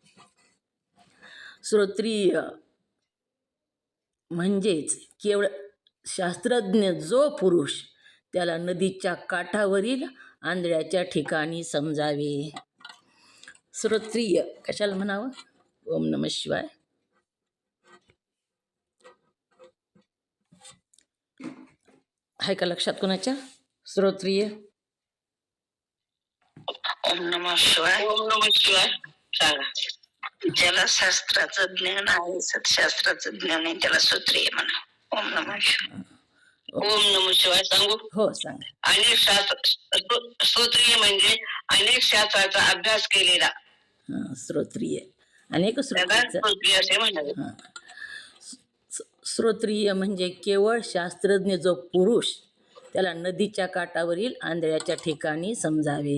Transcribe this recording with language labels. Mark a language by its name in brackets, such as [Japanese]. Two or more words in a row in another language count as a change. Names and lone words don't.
[Marathi] श्रोत्रिय म्हणजेच केवळ शास्त्रज्ञ जो पुरुष त्याला नदीच्या काठावरील आंधळ्याच्या ठिकाणी समजावे. श्रोत्रिय कशाला म्हणावं? [Sanskrit] ओम नमः शिवाय. [Marathi] आहे का लक्षात कोणाच्या? श्रोत्रिय. [Sanskrit] ओम नमः शिवाय. ओम नमः शिवाय. [Marathi] सांगा. ज्याला शास्त्राचं ज्ञान आहे, सत्शास्त्राचं ज्ञान आहे, त्याला श्रोत्रिय म्हणा. [Sanskrit] ओम नमः शिवाय. ओम नमः शिवाय. [Marathi] सांगू? हो सांगा. अनेक शास्त्र, श्रोत्रिय म्हणजे अनेक शास्त्राचा अभ्यास केलेला. श्रोत्रिय अनेक श्रोत्रिय असे म्हणावे. श्रोत्रिय म्हणजे केवळ शास्त्रज्ञ जो पुरुष त्याला नदीच्या काठावरील आंधळ्याच्या ठिकाणी समजावे.